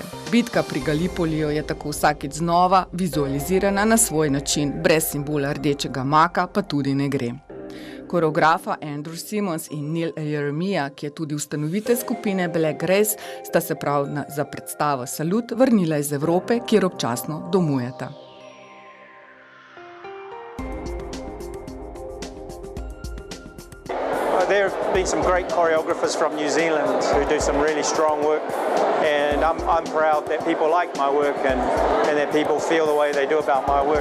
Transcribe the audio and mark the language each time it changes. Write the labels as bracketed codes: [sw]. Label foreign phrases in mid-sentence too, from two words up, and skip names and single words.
[sl] Bitka pri Galipoliju je tako vsakič znova vizualizirana na svoj način, brez simbola rdečega maka pa tudi ne gre. Koreografa Andrew Simmons in Neil Jeremiah, ki je tudi ustanovitelj skupine Black Grace, sta se prav za predstavo Salut vrnila iz Evrope, kjer občasno domujeta. [en] There have been some great choreographers from New Zealand who do some really strong work, and I'm proud that people like my work and that people feel the way they do about my work.